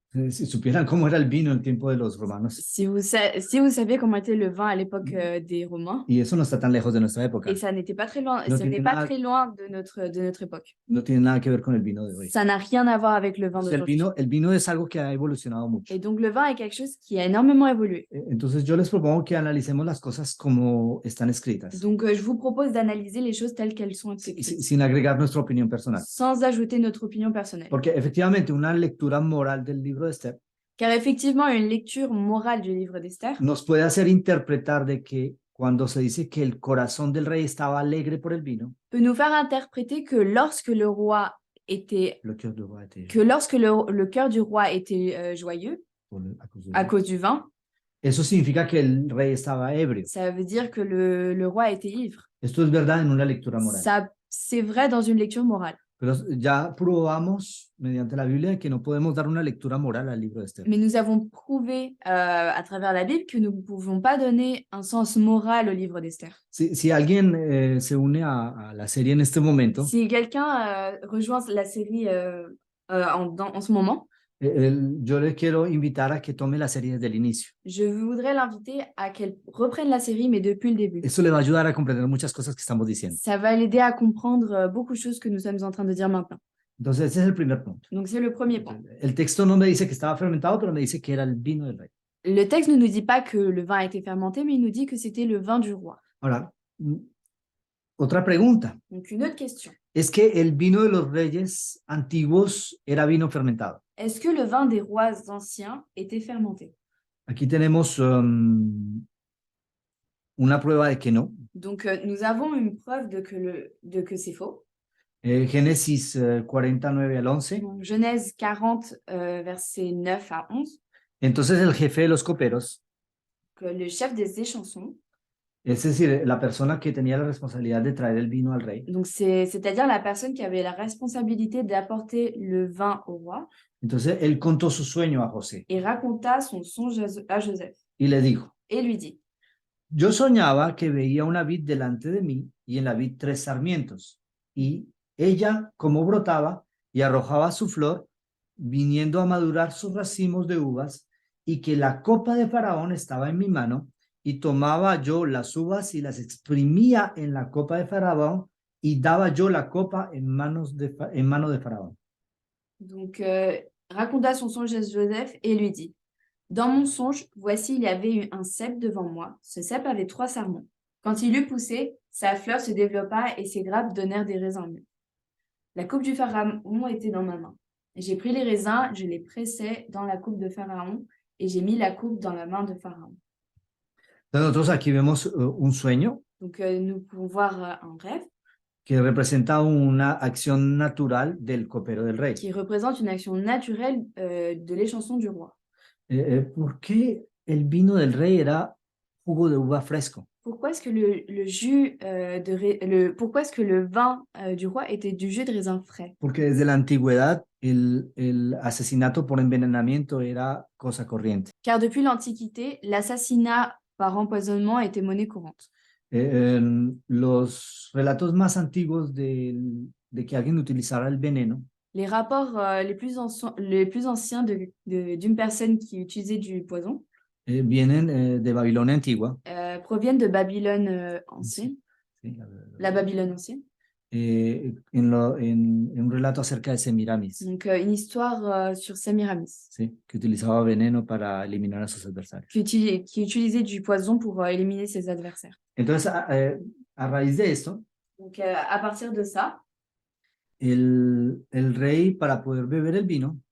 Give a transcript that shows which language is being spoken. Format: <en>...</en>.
<es>Si supieran cómo era el vino en el tiempo de los romanos,</es> <fr>Si vous saviez comment était le vin à l'époque des Romains,</fr> <es>y eso no está tan lejos de nuestra época,</es> <fr>et ça n'était pas très loin,</fr> <es>No</es> <fr>ce n'est</fr> <es>tiene</es> <fr>pas</fr> <es>nada-</es> <fr>très loin de notre époque.</fr> <es>no tiene nada que ver con el vino de hoy.</es> <fr>Ça n'a rien à voir avec le vin</fr> <es>Entonces,</es> <fr>d'aujourd'hui.</fr> <es>el vino es algo que ha evolucionado mucho.</es> <fr>Et donc le vin est quelque chose qui a énormément évolué.</fr> <es>Entonces yo les propongo que analicemos las cosas como están escritas,</es> <fr>Donc je vous propose d'analyser les choses telles qu'elles sont écrites,</fr> <es>sin agregar nuestra opinión personal.</es> <fr>sans ajouter notre opinion personnelle.</fr> <es>Porque efectivamente una lectura moral del libro de Esther</es> <fr>Car effectivement, une lecture morale du livre d'Esther</fr> <es>nos puede hacer interpretar de que cuando se dice que el corazón del rey estaba alegre por el vino,</es> <fr>peut nous faire interpréter que lorsque le roi était, le cœur du roi était que lorsque le cœur du roi était joyeux à cause du à vin. cause du vin,</fr> <es>Eso significa que el rey estaba ebrio.</es> <fr>ça veut dire que le roi était ivre.</fr> <es>Esto es verdad en una lectura moral.</es> <fr>Ça, c'est vrai dans une lecture morale.</fr> <es>Pero ya probamos mediante la Biblia que no podemos dar una lectura moral al libro de Esther.</es> <fr>Mais nous avons prouvé à travers la Bible que nous ne pouvons pas donner un sens moral au livre d'Esther.</fr> <es>Si alguien se une a la serie en este momento,</es> <fr>Si quelqu'un rejoint la série en ce moment,</fr> <es>yo le quiero invitar a que tome la serie desde el inicio.</es> <fr>je voudrais l'inviter à qu'elle reprenne la série, mais depuis le début.</fr> <es>Eso le va a ayudar a comprender muchas cosas que estamos diciendo.</es> <fr>Ça va l'aider à comprendre beaucoup de choses que nous sommes en train de dire maintenant.</fr> <es>Entonces, ese es el primer punto.</es> <fr>Donc c'est le premier point.</fr> <es>El texto no me dice que estaba fermentado, pero me dice que era el vino del rey.</es> <fr>Le texte ne nous dit pas que le vin a été fermenté, mais il nous dit que c'était le vin du roi.</fr> <es>Ahora, otra pregunta.</es> <fr>Donc une autre question.</fr> <es>Es que el vino de los reyes antiguos era vino fermentado.</es> <fr>Est-ce que le vin des rois anciens était fermenté?</fr> <es>Aquí tenemos una prueba de que no.</es> <fr>Donc nous avons une preuve de que c'est faux.</fr> <es>Génesis 49 al 11.</es> <fr>Donc, Genèse 40, versets 9 à 11,</fr> <es>Entonces el jefe de los coperos,</es> <fr>que le chef des échansons,</fr> <es>es decir, la persona que tenía la responsabilidad de traer el vino al rey,</es> <fr>donc c'est-à-dire la personne qui avait la responsabilité d'apporter le vin au roi,</fr> <es>entonces él contó su sueño a José</es> <fr>et raconta son songe à Joseph,</fr> <es>y le dijo:</es> <fr>et lui dit,</fr> <es>yo soñaba que veía una vid delante de mí y en la vid 3 sarmientos, y ella como brotaba y arrojaba su flor, viniendo a madurar sus racimos de uvas, y que la copa de Faraón estaba en mi mano, y tomaba yo las uvas y las exprimía en la copa de Faraón, y daba yo la copa en mano de Faraón.</es> <fr>donc raconta son songe à Joseph et lui dit, dans mon songe, voici, il y avait eu un cep devant moi. Ce cep avait 3 sarments. Quand il eut poussé, sa fleur se développa et ses grappes donnèrent des raisins mûrs. La coupe du Pharaon était dans ma main. J'ai pris les raisins, je les pressai dans la coupe de Pharaon et j'ai mis la coupe dans la main de Pharaon.</fr> <es>Entonces nosotros aquí vemos un sueño</es> <fr>Donc nous pouvons voir un rêve</fr> <es>que representa una acción natural del copero del rey.</es> <fr>qui représente une action naturelle de l'échanson du roi.</fr> <es>¿Por qué el vino del rey era jugo de uva fresco?</es> <fr>Pourquoi est-ce que pourquoi est-ce que le vin du roi était du jus de raisin frais?</fr> <es>Porque desde la antigüedad el asesinato por envenenamiento era cosa corriente.</es> <fr>Car depuis l'Antiquité, l'assassinat par empoisonnement était monnaie courante.</fr> <es>Los relatos más antiguos de que alguien utilizara el veneno</es> <fr>Les rapports les plus anciens d'une personne qui utilisait du poison</fr> <es>vienen de Babilonia antigua.</es> <fr>proviennent de Babylone ancienne,</fr> <es>Sí,</es> <fr>la Babylone ancienne.</fr> <es>En un relato acerca de Semiramis,</es> <fr>Donc une histoire sur Semiramis,</fr> <es>¿sí? Que utilizaba veneno para eliminar a sus adversarios.</es> <fr>qui utilisait du poison pour éliminer ses adversaires.</fr> <es>Entonces, a raíz de esto,</es> <fr>Donc à partir de ça,</fr> <es>el rey, para poder beber el vino,</es>